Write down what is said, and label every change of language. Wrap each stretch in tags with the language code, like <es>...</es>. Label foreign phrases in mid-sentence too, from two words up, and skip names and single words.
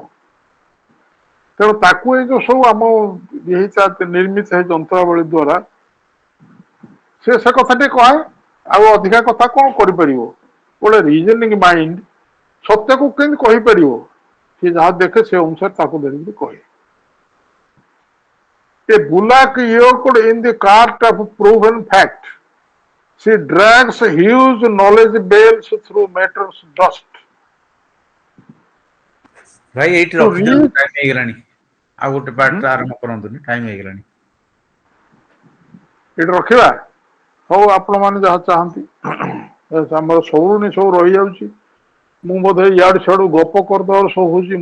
<or>ତେଣୁ ତାକୁ ଏଇ ଯୋଉ ସବୁ ଆମ ନିର୍ମିତ ହେଇ ଯନ୍ତ୍ରାବଳୀ ଦ୍ଵାରା ସେ କଥାଟି କହେ। ଆଉ ଅଧିକା କଥା କଣ କରିପାରିବ? ଗୋଟେ</or> <en>reasoning mind</en> <or>ସତ୍ୟକୁ କେମିତି କହିପାରିବ? ସେ ଯାହା ଦେଖେ ସେ ଅନୁସାରେ ତାକୁ ଧରିକି କହେ।</or> <en>A bullock yoked in the cart of proven fact, she drags huge knowledge bales through matter's dust.</en> <or>ଭାଇ ଏଇଠି</or> <en>To</en> <or>ରଖିଦିଅନ୍ତୁ,</or> <en>reach</en> <or>ଟାଇମ ହେଇଗଲାଣି। ଆଉ ଗୋଟେ ପାର୍ଟ ଆରମ୍ଭ କରନ୍ତୁନି, ଟାଇମ ହେଇଗଲାଣି। ଏଠି ରଖିବା। ହଉ, ଆପଣ ମାନେ ଯାହା ଚାହାନ୍ତି। ଆମର ସବୁନି ସବୁ ରହିଯାଉଛି। ମୁଁ ବୋଧେ ଇଆଡୁ ସିଆଡୁ ଗପ କରିଦେବାର ସବୁ ହଉଛି।</or>